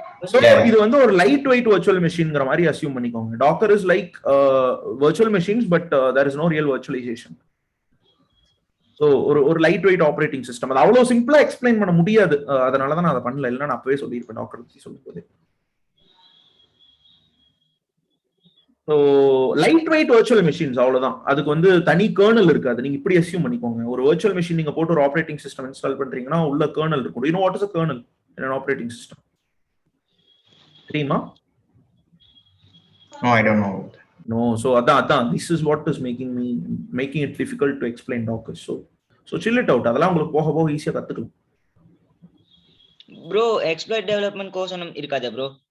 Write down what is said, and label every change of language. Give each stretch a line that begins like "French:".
Tamil: So இது வந்து ஒரு லைட் வெயிட் virtual machineங்கற மாதிரி அஸ்யூம் பண்ணிக்கோங்க.
English: Docker is like virtual machines but there is no real virtualization.
Tamil: So ஒரு லைட் வெயிட் ஆப்பரேட்டிங் சிஸ்டம். அது அவ்வளவு சிம்பிளா எக்ஸ்பிளைன் பண்ண முடியாது. அதனால தான் நான் அதை பண்ணல. இல்ல நான் அப்பவே சொல்லியிருப்பேன் டாக்கர் பத்தி சொல்லும்போது. So light weight virtual machines அவ்வளவுதான். அதுக்கு வந்து தனி கர்னல் இருக்காது. நீங்க இப்படி அஸ்யூம் பண்ணிக்கோங்க. ஒரு virtual machine நீங்க போட்டு ஒரு ஆப்பரேட்டிங் சிஸ்டம் இன்ஸ்டால் பண்றீங்கன்னா உள்ள கர்னல் இருக்கும்.
English: You know what is a kernel in an operating system?
Tamil: தெரியுமா?
English: No, I don't know. No, so
Tamil: அதான்
English: this is what is making it difficult to explain Docker. So chill it out.
Tamil: அதெல்லாம் உங்களுக்கு போக போக ஈஸியா கத்துக்கலாம். Bro, exploit development course ஒன்னும் இருக்காதா ப்ரோ?